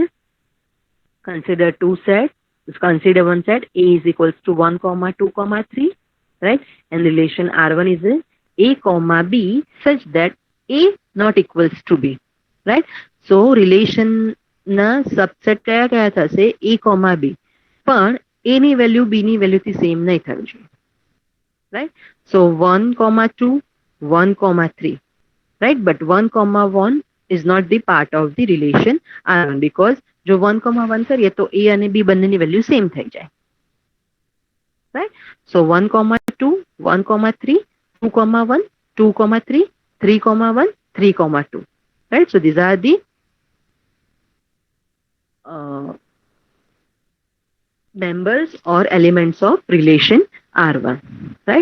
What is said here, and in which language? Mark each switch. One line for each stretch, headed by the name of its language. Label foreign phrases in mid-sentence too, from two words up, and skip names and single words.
English: Consider two sets. Consider one set A is equals to 1 comma 2 comma 3, right? And relation R1 is A comma B such that A not equals to B, right? So relation
Gujarati: ના subset કયા કયા થશે
English: A comma B,
Gujarati: પણ A ની value B ની value થી same નહીં થવી જોઈએ,
English: right? So 1 comma 2, 1 comma 3, right? But 1 comma 1 is not the part of the relation R1 because
Gujarati: જો 1 comma 1 કરીએ તો A અને B બંનેની value same થઈ જાય,
English: right? So 1 comma 2, 1 comma 3, 2 comma 1, 2 comma 3, 3 comma 1, 3 comma 2, right? So these are the members or elements of relation R1, right?